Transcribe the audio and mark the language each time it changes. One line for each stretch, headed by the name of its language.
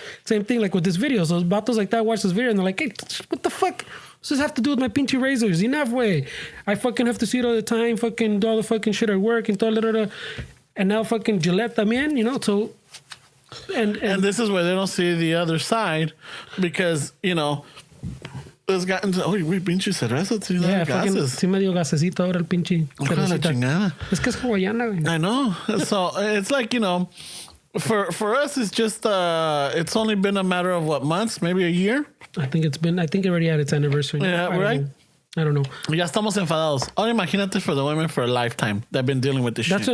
English: Same thing like with this video. So vatos like that watch this video and they're like, hey, what the fuck does this have to do with my pinche razors? Enough, way, I fucking have to see it all the time, fucking do all the fucking shit at work and todo. And now fucking Gillette también, you know, so... And this is where they don't see the other side because, you know, it's gotten to...
Spanish: Oh, güey, pinche cerveza, sí,
English: yeah,
Spanish: gases. Sí me dio gasecito ahora el pinche cervecita. Es que es hawaiana, güey.
English: I know. So it's like, you know, for us, it's just... it's only been a matter of, what, months? Maybe a year? I think it already had its anniversary. Yeah, right? I don't know.
Spanish: Ya estamos enfadados. Ahora imagínate
English: for the women for a lifetime. They've been dealing with this shit.